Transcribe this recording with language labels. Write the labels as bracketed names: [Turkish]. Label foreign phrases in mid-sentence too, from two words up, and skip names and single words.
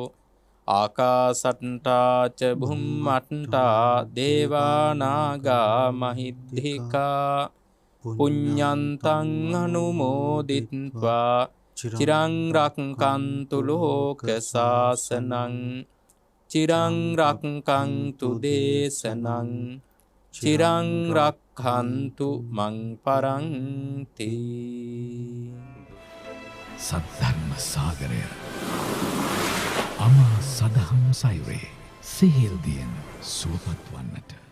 [Pali] ආකාසට්ටා ච භුම්මට්ටා දේවානාගා මහිද්దికා පුඤ්ඤන්තං අනුමෝදිත්වා චිරං රක්ඛන්තු ලෝක සාසනං චිරං රක්ඛන්තු දේශනං චිරං රක්ඛන්තු මං පරන්ති. [Sinhala] සද්ධර්ම සාගරය අමා සදහම් සයුරේ සිහිල් දියෙන් සුවපත් වන්නට